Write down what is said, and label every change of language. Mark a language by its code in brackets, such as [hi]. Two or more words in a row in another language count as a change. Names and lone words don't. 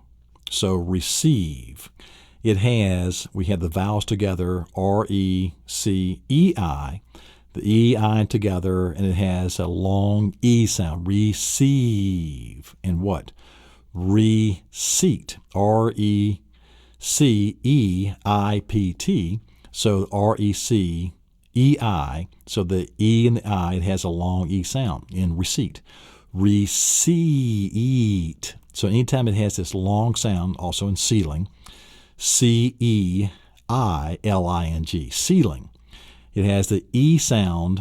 [en] So receive, we have the vowels together, R-E-C-E-I, the E-I together, and it has a long E sound, receive, and what? Receipt, R-E-C-E-I-P-T, so R-E-C-E-I, so the E and the I, it has a long E sound in receipt. Receipt, so anytime it has this long sound, also in sealing, C-E-I-L-I-N-G, sealing. It has the E sound.